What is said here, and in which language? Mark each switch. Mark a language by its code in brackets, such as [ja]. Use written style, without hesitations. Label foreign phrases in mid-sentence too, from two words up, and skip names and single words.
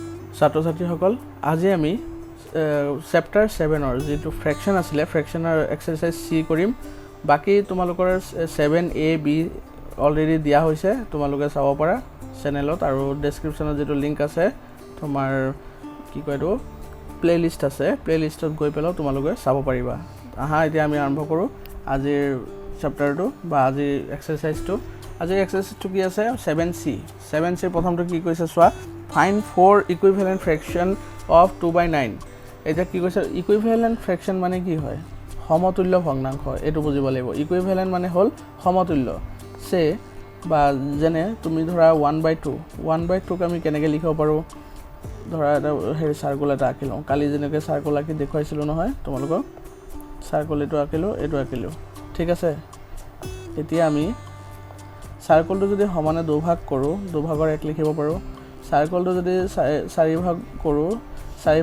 [as] ছাত্ৰ ছাত্ৰীসকল আজি আমি চেপ্টাৰ 7ৰ যেটো ফ্ৰেকশন আছিলে ফ্ৰেকশনৰ এক্সাৰসাইজ সি কৰিম বাকি তোমালোকৰ 7a b অলৰেডি দিয়া হৈছে তোমালোকে চাব পাৰা চেনেলত আৰু ডেসক্ৰিপচনত যেটো লিংক আছে তোমাৰ কি কয়টো প্লেলিষ্ট আছে প্লেলিষ্টত গৈ পেলাও তোমালোকে চাব পাৰিবা আহা এতিয়া আমি আৰম্ভ কৰো আজিৰ চেপ্টাৰটো বা আজি এক্সাৰসাইজটো আজিৰ এক্সাৰসাইজটো কি আছে 7c 7c প্ৰথমটো কি কৈছে চোৱা [en] find 4 equivalent fraction of 2/9 [as] এটা কি কৈছে [en] equivalent fraction [as] মানে কি হয় সমতুল্য ভগ্নাংশ এটো বুজিব লাগিব equivalent মানে হল সমতুল্য সে বা যেনে তুমি ধৰা 1/2 1/2 ক আমি কেনেকৈ লিখিব পাৰো ধৰা এটা হেৰি সাৰ্কুল এটা আঁকিলো কালি যেনেকৈ সাৰ্কুল আঁকি দেখুৱাইছিলো নহয় তোমালোকক সাৰ্কুল এটো আঁকিলো ঠিক আছে এতিয়া আমি সাৰ্কুলটো যদি সমানে দুভাগ কৰো দুভাগৰ এক লিখিব পাৰো সাৰ্কুলটো যদি 4 ভাগ কৰো 4